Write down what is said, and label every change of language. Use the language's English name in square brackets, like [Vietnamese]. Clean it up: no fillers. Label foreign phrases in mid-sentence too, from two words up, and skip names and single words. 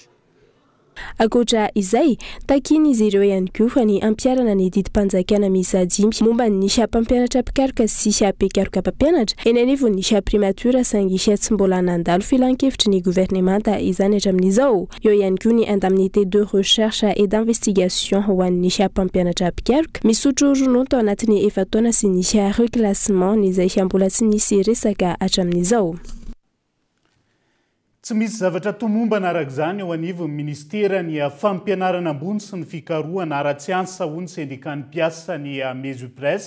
[Malagasy] Akoatra izay, takiny izy ireo ihany koa fa ny ampiarana ny didim-panjakana miisa 5 momba ny mpampianatra pikaroka sy mpikaroka mpampianatra eny anivony ny primatura sangy tsy mbola nandalo filan-kevitry ny gouvernemanta izany hatramin'izao. Eo ihany koa ny [French] indemnité de recherche et d'investigation [Malagasy] ho an'ny mpampianatra pikaroka misotro ronono tao anatin'ny 4 taona sy ny [French] reclassement [Malagasy] izay mbola tsy nisy resaka hatramin'izao. Tsy misy zavatra tomombana araka izany eo anivon'ny ministera ny fampianarana ambony sy ny fikarohana ara-tsiansa hoy syndikan'ny mpiasa ny Mesupresse.